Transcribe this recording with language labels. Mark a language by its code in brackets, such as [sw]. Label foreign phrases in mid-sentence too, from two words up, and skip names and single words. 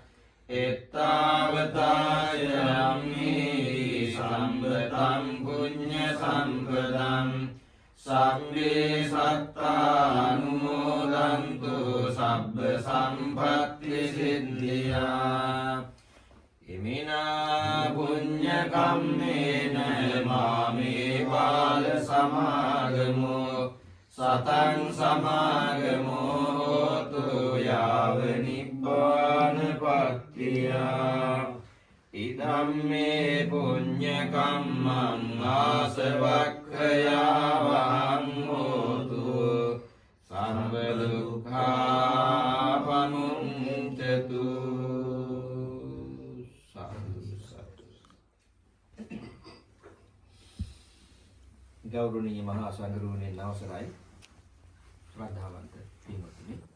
[pi] එත්තාවතාචම්මේ සම්පතං පුඤ්ඤ සම්පදං සම්මේ සත්තානුමෝදන්තු සබ්බ සම්පත්ති සිද්ධියා ඉමිනා පුඤ්ඤ කම්මේන මාමේ බාල සමාගමෝ සතං සමාගමෝ හෝතු යාව නිබ්බානපත්තියා ඉදම්මේ පුඤ්ඤ කම්මං ආසවක්ඛයාවහං හෝතු සම්බ දුක්ඛාපමුච්ඡතු [si] ගෞරවනීය මහා සංඝරත්නයේ අවසරයි ශ්‍රද්ධාවන්ත පින්වත්නි